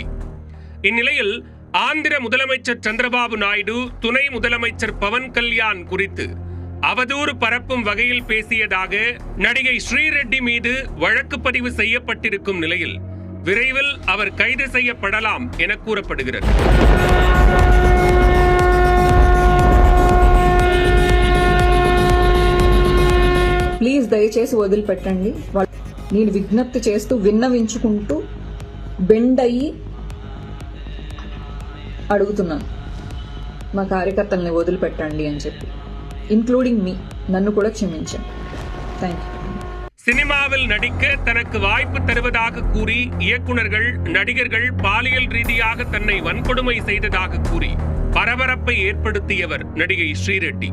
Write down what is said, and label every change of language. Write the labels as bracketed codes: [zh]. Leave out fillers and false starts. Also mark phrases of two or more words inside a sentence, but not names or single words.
[ta] இந்நிலையில் ஆந்திர முதலமைச்சர் சந்திரபாபு நாயுடு, துணை முதலமைச்சர் பவன் கல்யாண் குறித்து அவதூறு பரப்பும் வகையில் பேசியதாக நடிகை ஸ்ரீரெட்டி மீது வழக்கு பதிவு செய்யப்பட்டிருக்கும் நிலையில் விரைவில் அவர் கைது செய்யப்படலாம் என கூறப்படுகிறது. [te] ప్లీజ్ దయచేసి వదిలిపెట్టండి. నేను విజ్ఞప్తి చేస్తూ విన్నవించుకుంటూ బెండ్ అయ్యి అడుగుతున్నాను, మా కార్యకర్తల్ని వదిలిపెట్టండి అని చెప్పి, [en] including me, [te] నన్ను కూడ క్షమిచ్చేన్. தேங்க்யூ. [ta] சினிமாவில் நடிக்க தனக்கு வாய்ப்பு தருவதாக கூறி இயக்குநர்கள், நடிகர்கள் பாலியல் ரீதியாக தன்னை வன்கொடுமை செய்ததாக கூறி பரபரப்பை ஏற்படுத்தியவர் நடிகை ஸ்ரீரெட்டி.